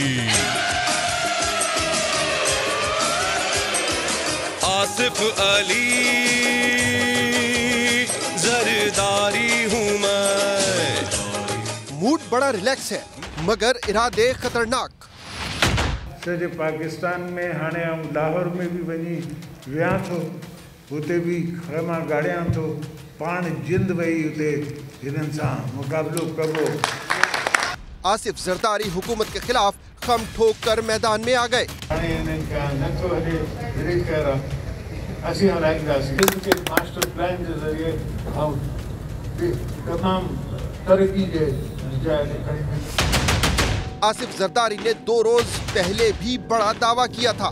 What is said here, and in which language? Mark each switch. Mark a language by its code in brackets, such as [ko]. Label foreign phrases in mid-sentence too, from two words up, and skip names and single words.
[hi] आसिफ अली जरदारी हूँ मैं। मूड बड़ा रिलैक्स है मगर इरादे खतरनाक। [sd] सॼे पाकिस्तान में हाणे लाहौर में भी वञी वियां थो, हुते भी खैमा गाड़ियां थो, पाण जिंद वही हुते हिननि सां मुक़ाबिलो कबो। [hi] आसिफ जरदारी हुकूमत के खिलाफ खम ठोक कर मैदान में आ गए। मास्टर प्लान के जरिए तमाम तरक्की आसिफ जरदारी ने 2 रोज पहले भी बड़ा दावा किया था।